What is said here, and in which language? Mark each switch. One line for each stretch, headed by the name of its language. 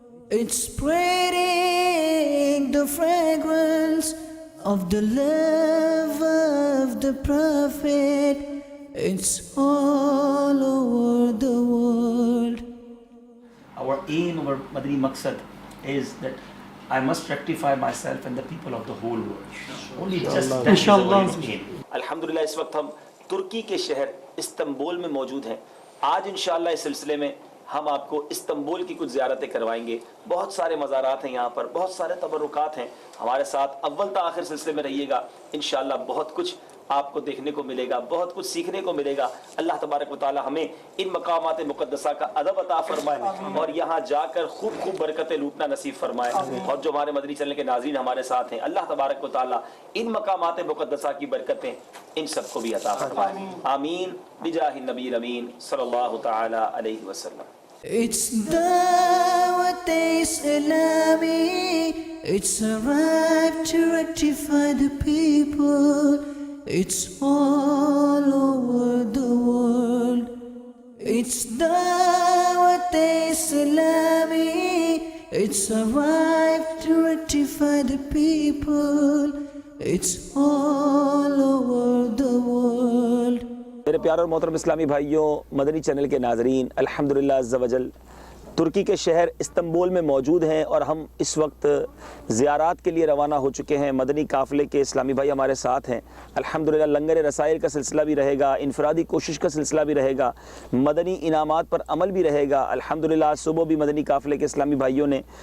English: It's spreading the fragrance of the love of the Prophet. It's all over the world. Our aim, our Madani Maqsad is that I must rectify myself and the people of the whole world. Only just that is our aim.
Urdu: الحمدللہ اس وقت ہم ترکی کے شہر Istanbul میں موجود ہیں۔ آج انشاءاللہ اس سلسلے میں ہم آپ کو استنبول کی کچھ زیارتیں کروائیں گے۔ بہت سارے مزارات ہیں یہاں پر، بہت سارے تبرکات ہیں۔ ہمارے ساتھ اول تا آخر سلسلے میں رہیے گا، انشاءاللہ بہت کچھ آپ کو دیکھنے کو ملے گا، بہت کچھ سیکھنے کو ملے گا۔ اللہ تبارک و تعالی ہمیں ان مقامات مقدسہ کا ادب عطا فرمائے اور یہاں جا کر خوب خوب برکتیں لوٹنا نصیب فرمائے۔ اور جو ہمارے مدنی چینل کے ناظرین ہمارے ساتھ ہیں، اللہ تبارک و تعالی ان مقامات مقدسہ کی برکتیں ان سب کو بھی عطا فرمائے۔ آمین بجاہ النبی الامین صلی اللہ تعالی علیہ وسلم۔
English: It's Dawat Islami, it's a right to rectify the people. It's all over the world. It's Dawat Islami, it's a right to rectify the people. It's all over the world.
Urdu: میرے پیارے اور محترم اسلامی بھائیوں، مدنی چینل کے ناظرین، الحمدللہ عز و جل ترکی کے شہر استنبول میں موجود ہیں اور ہم اس وقت زیارات کے لیے روانہ ہو چکے ہیں۔ مدنی قافلے کے اسلامی بھائی ہمارے ساتھ ہیں۔ الحمدللہ لنگر رسائل کا سلسلہ بھی رہے گا، انفرادی کوشش کا سلسلہ بھی رہے گا، مدنی انعامات پر عمل بھی رہے گا۔ الحمدللہ صبح بھی مدنی قافلے کے اسلامی بھائیوں نے